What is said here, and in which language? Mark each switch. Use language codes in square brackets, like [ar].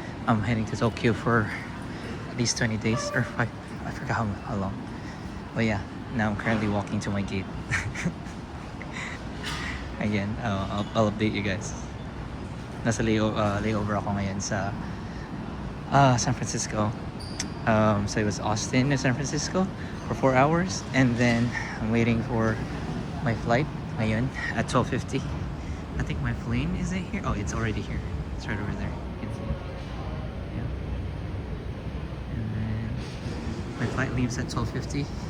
[en] I'm heading to Tokyo for at least 20 days or 5, I forgot how long. But yeah, now I'm currently walking to my gate. Again, I'll update you guys. [tl] Nasa layover ako ngayon sa San Francisco. [en] So it was Austin to San Francisco for 4 hours, and then I'm waiting for my flight [tl] ngayon [en] at 12:50. I think my plane is it here? Oh, it's already here. It's right over there. You can see it. Yeah. And then my flight leaves at 12:50.